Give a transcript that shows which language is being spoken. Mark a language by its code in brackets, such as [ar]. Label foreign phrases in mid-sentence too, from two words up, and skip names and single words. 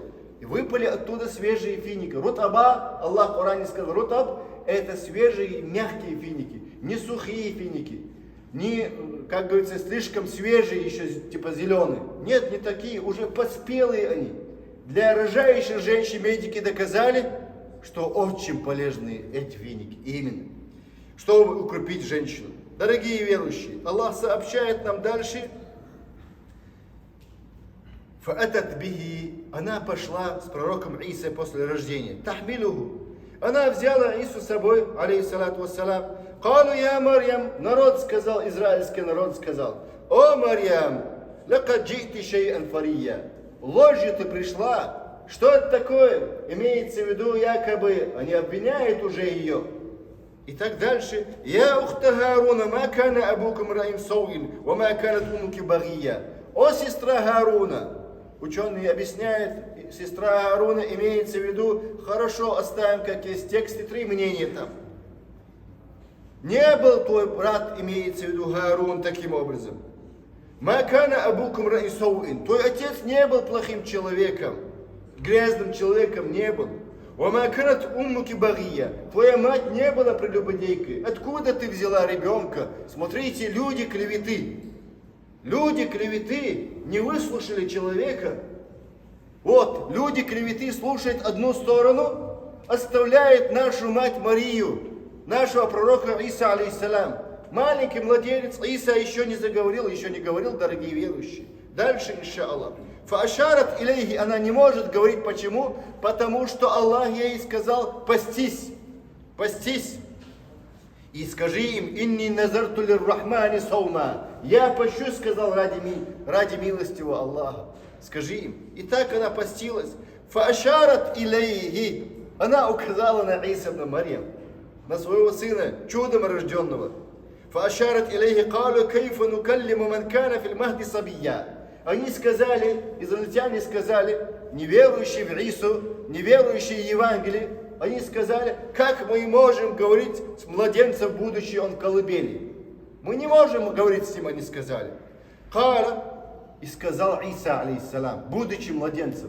[ru] И выпали оттуда свежие финики. Рутаба, Аллах в Коране сказал, рутаб — это свежие мягкие финики, не сухие финики, не, как говорится, слишком свежие, еще типа зеленые. Нет, не такие, уже поспелые они. Для рожающих женщин медики доказали, что очень полезны эти финики. Именно, чтобы укрепить женщину. Дорогие верующие, Аллах сообщает нам дальше. [ar] فَأَتَتْ بِهِ, [ru] она пошла с пророком Иса после рождения. تَحْمِلُهُ, она взяла Ису с собой, [ar] عليه الصلاة والسلام. قالوا يا مريم, [ru] народ сказал, израильский народ сказал: о Марьям, [ar] لَقَدْ جِئْتِ شَيْئًا فَرِيًّا, [ru] ложью ты пришла. Что это такое? Имеется в виду, якобы они обвиняют уже ее. И так дальше. [ar] يا أخت هارون ما كان أبوكم امرأ سوء وما كانت أمك بغيا. [ru] О сестра Харуна. Ученые объясняют, сестра Харуна имеется в виду, хорошо оставим, как есть тексты, 3 мнения там. Не был твой брат, имеется в виду Харун, таким образом. [ar] ما كان أبوكم امرأ سوء. [ru] Твой отец не был плохим человеком, грязным человеком не был. [ar] وما كانت أمك بغيا. [ru] Твоя мать не была прелюбодейкой. Откуда ты взяла ребенка? Смотрите, люди клеветы. Люди клеветы не выслушали человека. Вот, люди клеветы слушают одну сторону, оставляют нашу мать Марию, нашего пророка Иса, алейхиссалям. Маленький младенец Иса еще не говорил, дорогие верующие. Дальше, иншааллах. [ar] فأشارت إليه, [ru] она не может говорить. Почему? Потому что Аллах ей сказал: постись, постись. И скажи им: [ar] إني نذرت للرحمن صوما. [ru] Я пощусь, сказал, ради милостивого Аллаха. Скажи им. И так она постилась. [ar] فأشارت إليه, [ru] она указала на Иса ибн Марьям, на своего сына, чудом рожденного. [ar] فأشارت إليه قالوا كيف نكلم من كان في المهد صبيا. [ru] Они сказали, израильтяне сказали, неверующие в Ису, неверующие в Евангелие, они сказали: как мы можем говорить с младенцем, будучи он в колыбели? Мы не можем говорить с ним, они сказали. Кала, и сказал Иса, алейхиссалам, будучи младенцем.